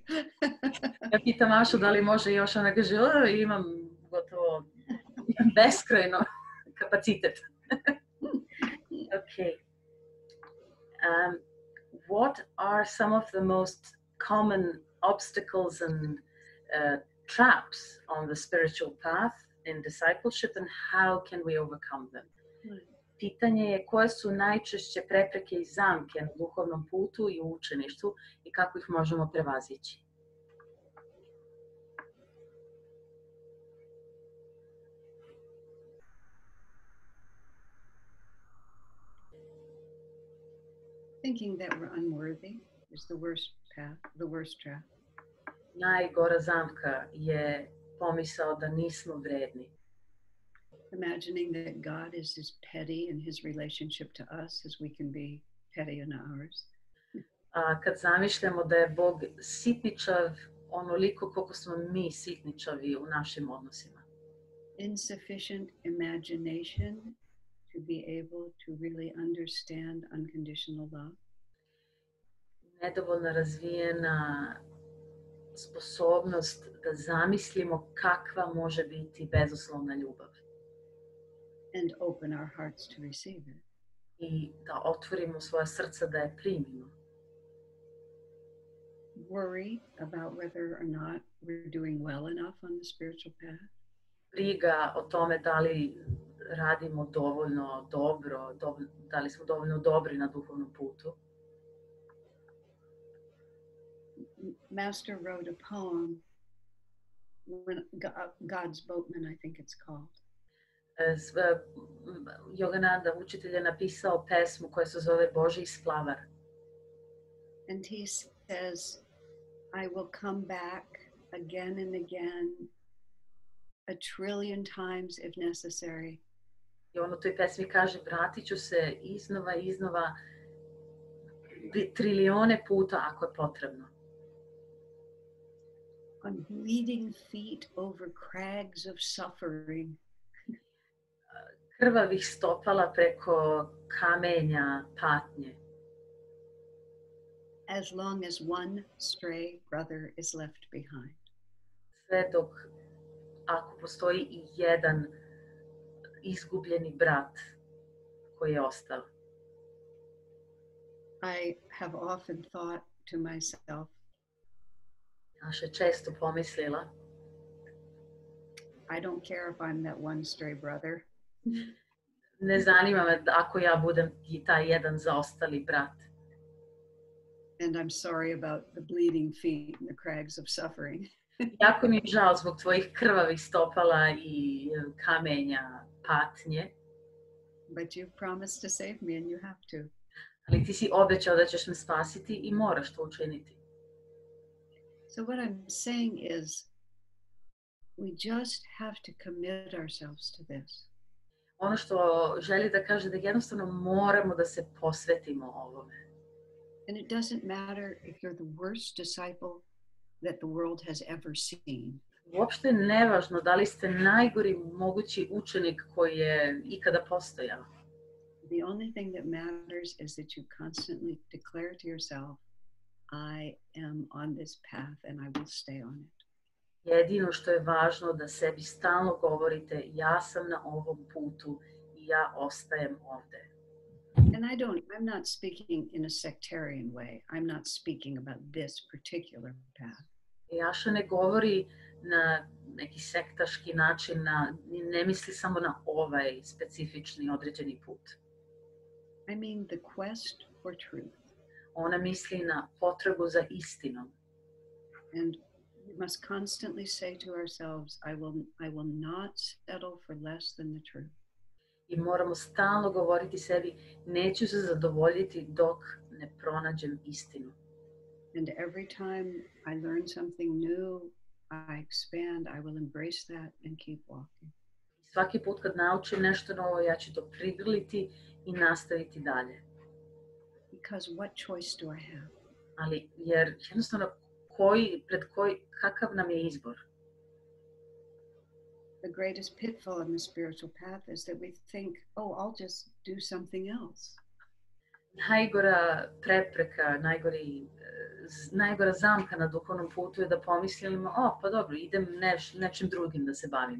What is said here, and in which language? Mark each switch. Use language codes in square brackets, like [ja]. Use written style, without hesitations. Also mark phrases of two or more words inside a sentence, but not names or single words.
[sr] Ja pitam Ašu da li može još, ona kaže, imam gotovo beskrajno kapacitet. [en] Okay. What are some of the most common obstacles and traps on the spiritual path in discipleship and how can we overcome them. [sr] Pitanje je koje su najčešće prepreke i zamke na duhovnom putu i u učeništvu i kako ih možemo prevazići. [en] Thinking that we're unworthy is the worst path, the worst trap. [sr] Najgora zamka je pomisao da nismo vredni. [en] Imagining that God is as petty in his relationship to us as we can be petty in ours. [sr] A kad zamišljamo da je Bog sitničav onoliko koliko smo mi sitničavi u našim odnosima. [en] Insufficient imagination to be able to really understand unconditional love. [sr] Nedovoljno razvijena sposobnost da zamislimo kakva može biti bezuslovna ljubav. [en] And open our hearts to receive it. [sr] I da otvorimo svoja srca da je primimo. [en] Worry about whether or not we're doing well enough on the spiritual path. [sr] Briga o tome da li radimo dovoljno dobro, da li smo dovoljno dobri na duhovnom putu. [en] Master wrote a poem, God's Boatman, I think it's called. [sr] Yogananda, učitelj, je napisao pesmu koja se zove Božji splavar. [en] And he says, I will come back again and again, a trillion times if necessary. [sr] I on u toj pesmi kaže, vratit ću se iznova i iznova trilione puta ako je potrebno. [en] On bleeding feet over crags of suffering. [sr] Krvavih stopala preko kamenja patnje. [en] As long as one stray brother is left behind. [sr] Sve dok ako postoji i jedan izgubljeni brat koji je ostao. [en] I have often thought to myself, [sr] Naše često pomislila, [en] I don't care if I'm that one stray brother. [sr] Ne zanima me ako ja budem i taj jedan zaostali brat. [en] And I'm sorry about the bleeding feet and the crags of suffering. [sr] Jako mi je žao zbog tvojih krvavih stopala i kamenja patnje. [en] But you've promised to save me and you have to. [sr] Ali ti si obećao da ćeš me spasiti i moraš to učiniti. [en] So what I'm saying is, we just have to commit ourselves to this. [sr] Ono što želi da kaže da jednostavno moramo da se posvetimo ovome. [en] And it doesn't matter if you're the worst disciple that the world has ever seen. [sr] Uopšte je nevažno da li ste najgori mogući učenik koji je ikada postojao. [en] The only thing that matters is that you constantly declare to yourself, I am on this path and I will stay on it. [sr] Jedino što je važno da sebi stalno govorite, ja sam na ovom putu i ja ostajem ovde. [en] And I'm not speaking in a sectarian way. I'm not speaking about this particular path. [sr] I Aša ne govori na neki sektaški način, ne misli samo na ovaj specifični određeni put. [en] I mean the quest for truth. [sr] Ona misli na potrebu za istinom. [en] And we must constantly say to ourselves, I will not settle for less than the truth. [sr] I moramo stalno govoriti sebi, neću se zadovoljiti dok ne pronađem istinu. [en] And every time I learn something new, I expand, I will embrace that and keep walking. [sr] Svaki put kad naučim nešto novo, ja ću to prigrliti i nastaviti dalje. [en] Because what choice do I have? [sr] Ali jer jednostavno kakav nam je izbor? [en] The greatest pitfall in the spiritual path is that we think, oh, I'll just do something else. [sr] Najgora prepreka, najgora zamka na duhovnom putu je da pomislimo, pa dobro, idem nečim drugim da se bavim.